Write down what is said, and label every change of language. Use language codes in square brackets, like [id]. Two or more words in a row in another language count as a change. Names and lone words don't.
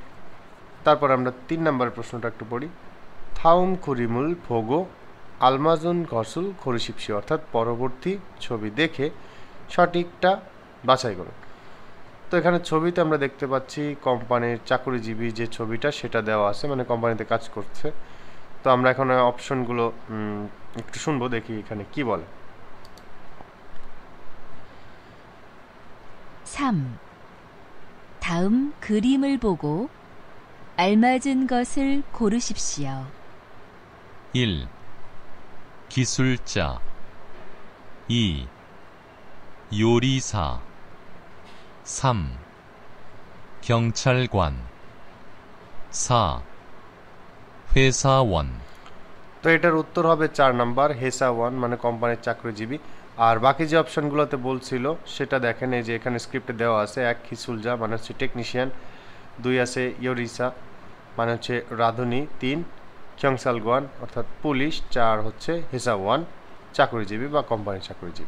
[bn] তারপর আমরা 3 নম্বরের প্রশ্নটা একটু পড়ি। [ko] 다음 그림을 보고 알맞은 것을 고르십시오, [bn] অর্থাৎ পরবর্তী ছবি দেখে সঠিকটা বাছাই করুন। তো এখানে ছবিতে আমরা দেখতে পাচ্ছি কোম্পানির চাকরিজীবী যে ছবিটা সেটা দেওয়া আছে, মানে কোম্পানিতে কাজ করছে। তো আমরা এখন অপশনগুলো একটু শুনবো, দেখি এখানে কি বলে। [ko] 3. 다음 그림을 보고 알맞은 것을 고르십시오. 1. 기술자, 2. 요리사, 3. 경찰관, 4. 회사원। [bn] তো এটার উত্তর হবে 4 নাম্বার [ko] 회사원, [bn] মানে কোম্পানির চাকরিজীবী। আর বাকি যে অপশনগুলোতে বলছিল সেটা দেখেন, এই যে এখানে স্ক্রিপ্টে দেওয়া আছে। 1 খিসুলজা মানে হচ্ছে টেকনিশিয়ান, 2 আছে ইয়োরিসা মানে হচ্ছে রাঁধুনি, 3 ক্যংসালগোয়ান অর্থাৎ পুলিশ, 4 হচ্ছে [ko] 회사원 [bn] চাকরিজীবী বা কোম্পানির চাকরিজীবী।